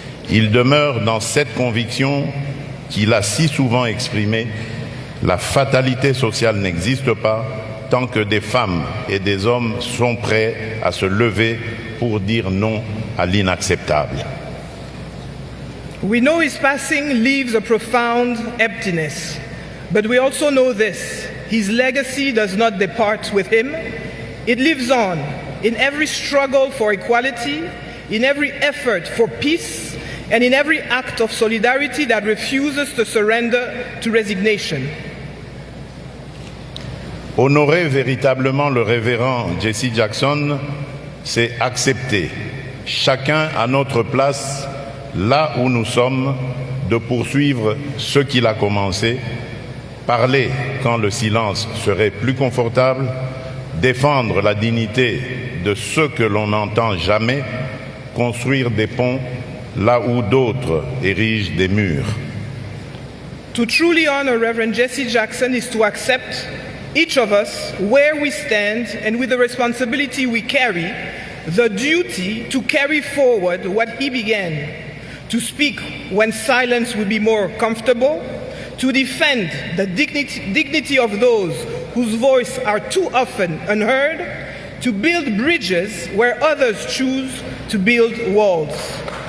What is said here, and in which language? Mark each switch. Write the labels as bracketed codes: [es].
[fr] Il demeure dans cette conviction qu'il a si souvent exprimée: la fatalité sociale n'existe pas tant que des femmes et des hommes sont prêts à se lever pour dire non à l'inacceptable. [en] We know his passing leaves a profound emptiness, but we also know this: his legacy does not depart with him. It lives on in every struggle for equality, in every effort for peace, and in every act of solidarity that refuses to surrender to resignation. [fr] Honorer véritablement le révérend Jesse Jackson, c'est accepter, chacun à notre place, là où nous sommes, de poursuivre ce qu'il a commencé, parler quand le silence serait plus confortable, défendre la dignité de ceux que l'on n'entend jamais, construire des ponts là où d'autres érigent des murs. [en] To truly honor Reverend Jesse Jackson is to accept, each of us, where we stand and with the responsibility we carry, the duty to carry forward what he began, to speak when silence will be more comfortable, to defend the dignity of those whose voices are too often unheard, to build bridges where others choose to build walls.